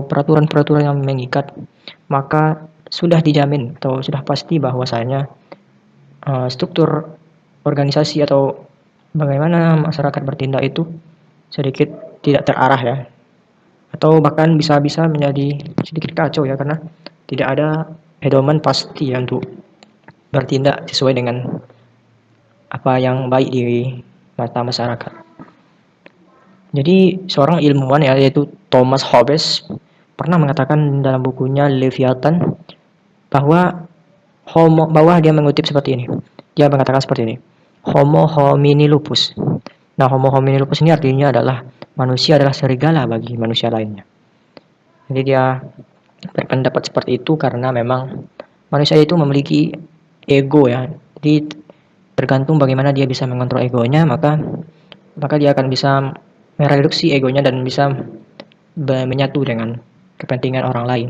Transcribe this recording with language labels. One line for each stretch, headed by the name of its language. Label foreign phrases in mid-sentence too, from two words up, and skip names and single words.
Indonesian: peraturan-peraturan yang mengikat, maka sudah dijamin atau sudah pasti bahwasanya struktur organisasi atau bagaimana masyarakat bertindak itu sedikit tidak terarah ya, atau bahkan bisa menjadi sedikit kacau ya, karena tidak ada pedoman pasti ya untuk bertindak sesuai dengan apa yang baik di mata masyarakat. Jadi seorang ilmuwan ya, yaitu Thomas Hobbes pernah mengatakan dalam bukunya Leviathan bahwa dia mengutip seperti ini. Dia mengatakan seperti ini.
Latin: Homo homini lupus.
Indonesian: Nah,
Latin: Homo homini lupus
Indonesian: ini artinya adalah manusia adalah serigala bagi manusia lainnya. Jadi dia berpendapat seperti itu karena memang manusia itu memiliki ego ya. Jadi tergantung bagaimana dia bisa mengontrol egonya, maka dia akan bisa mereduksi egonya dan bisa menyatu dengan kepentingan orang lain.